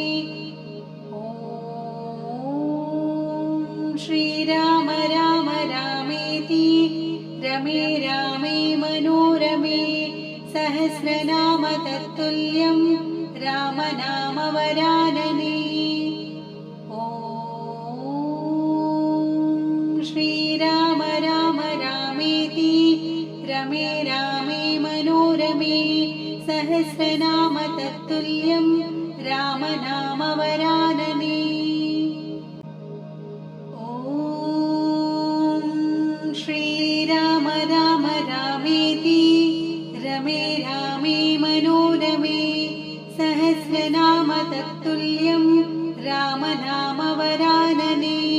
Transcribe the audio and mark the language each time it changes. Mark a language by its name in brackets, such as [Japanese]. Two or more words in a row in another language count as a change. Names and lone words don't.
[Sanskrit] ശ്രീരാമ രാമ രാമേതി രമേ രാമേ മനോരമേ സഹസ്രനാമ തത്തുല്യം രാമനാമവരാനനേ. ശ്രീ रमे रामे मनोरमे सहस्रनाम तत्तुल्यं रामनामवरानने। ॐ श्रीराम राम रामेति रमे रामे मनोरमे सहस्रनाम तत्तुल्यं रामनामवरानने।